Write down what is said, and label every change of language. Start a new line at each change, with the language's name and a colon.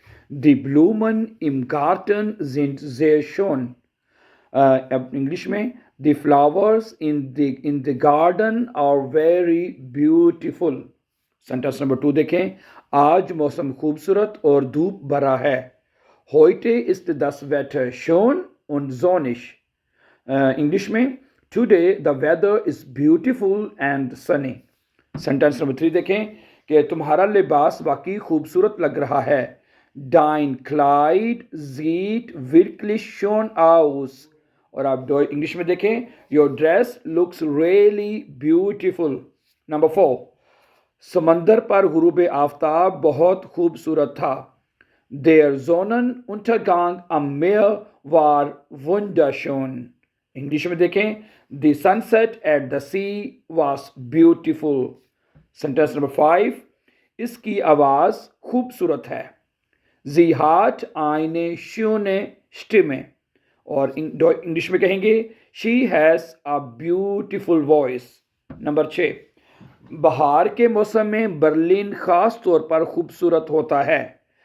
German: दी ब्लूमन इम गार्टन sind sehr schön।
Hindi: अब English में,
English: The flowers in the garden are very beautiful.
Hindi: Sentence number 2 देखें, आज मौसम खूबसूरत और धूप भरा है।
German: Heute ist das Wetter schön und sonnig।
Hindi: English में,
English: Today the weather is beautiful and sunny.
Hindi: Sentence number 3 देखें कि तुम्हारा लिबास वाकई खूबसूरत लग रहा है।
German: Dein Kleid sieht wirklich schön aus।
Hindi: और आप इंग्लिश में देखें,
English: Your dress looks really beautiful.
Hindi: Number 4, समंदर पर गुरूब आफ्ताब बहुत खूबसूरत था।
German: Der Sonnenuntergang am Meer war wunderschön।
Hindi: English में देखें,
English: The sunset at the sea was beautiful।
Hindi: Sentence number 5, इसकी आवाज़ खूबसूरत है।
German: Sie hat eine schöne Stimme।
Hindi: और इंग्लिश में कहेंगे,
English: She has a beautiful voice।
Hindi: Number 6, बहार के मौसम में बर्लिन ख़ास तौर पर खूबसूरत होता है।